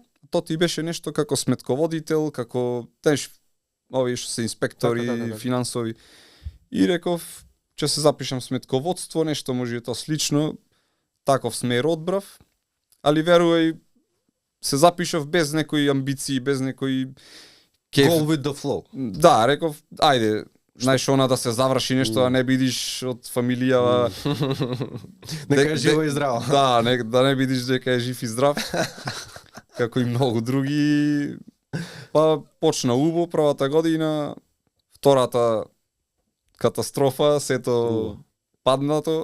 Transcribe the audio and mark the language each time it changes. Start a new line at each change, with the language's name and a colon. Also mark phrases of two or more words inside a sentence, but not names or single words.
Macedonian: Тоа ти беше нешто како сметководител, како теш овие што се инспектори така. финансови. И реков ќе се запишам сметководство, нешто може тоа слично. Таков смер одбрав, али верувај се запишав без некои амбиции, без некои кеф.
English: Go with the flow.
Macedonian: Да, реков, ајде, знаеш она да се заврши нешто, да не бидиш од фамилија. Нека е живо и здраво. Да, да не бидиш дека е жив и здрав. Како и многу други. Па почна убо првата година, втората катастрофа, сето паднато.